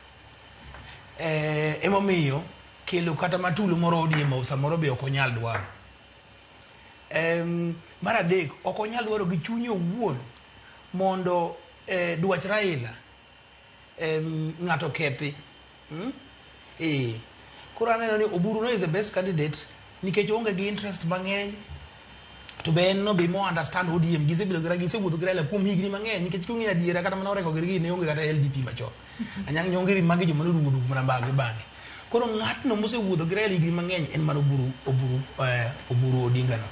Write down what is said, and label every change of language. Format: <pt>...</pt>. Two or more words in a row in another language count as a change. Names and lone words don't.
<luo>Emomiyo kelo kata matulo moro ODM samoro be ok onyal dwaro. Mar adek, ok onyal dwaro gi chunye owuon mondo dwach Raila ng'ato kethi. Koro aneno ni Oburu no</luo> <en>is the best candidate</en> <luo>nikech onge gi interest mang'eny. To be en no be mo understand ODM gisebedo gisewuotho gi Raila kuom higni mang'eny nikech kung'i adiera kata mana oreko gi ne onge kata LDP machon. Anyang' nyongeri magi joma norumo mana bagi bang'e. koro ng'atno mosewuotho gi Raila higni mang'eny en mar Oburu Odinga no.</luo>